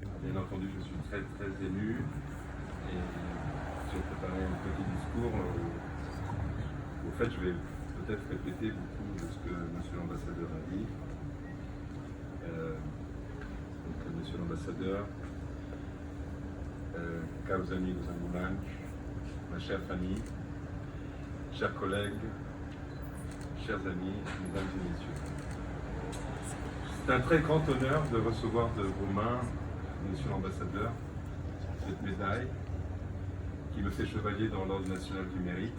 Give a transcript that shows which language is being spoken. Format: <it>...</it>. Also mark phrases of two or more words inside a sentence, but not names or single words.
<fr>Bien entendu, je suis très très ému et j'ai préparé un petit discours. Au fait, je vais peut-être répéter beaucoup de ce que Monsieur l'ambassadeur a dit. Monsieur l'ambassadeur,</fr> <pt>caros amigos ambulantes,</pt> <fr>ma chère famille, chers collègues, chers amis, mesdames et messieurs. C'est un très grand honneur de recevoir de vos mains, Monsieur l'ambassadeur, cette médaille qui me fait chevalier dans l'Ordre national du mérite.</fr>